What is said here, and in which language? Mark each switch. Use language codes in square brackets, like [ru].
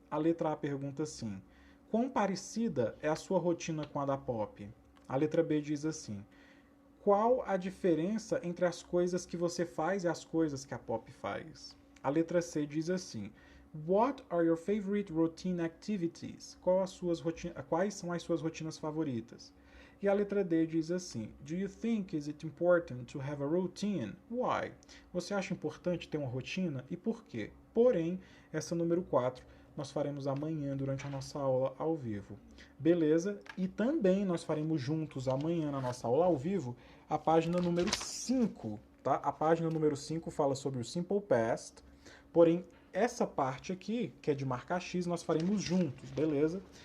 [pt] A letra A pergunta assim: quão parecida é a sua rotina com a da Pop? A letra B diz assim: qual a diferença entre as coisas que você faz e as coisas que a Pop faz? A letra C diz assim: [en] What are your favorite routine activities? [pt] Quais são as suas rotinas favoritas? E a letra D diz assim: [en] Do you think is it important to have a routine? Why? [pt] Você acha importante ter uma rotina e por quê? Porém, essa número 4 nós faremos amanhã durante a nossa aula ao vivo. Beleza? E também nós faremos juntos amanhã na nossa aula ao vivo a página número 5, tá? A página número 5 fala sobre o Simple Past, porém essa parte aqui, que é de marcar X, nós faremos juntos, beleza?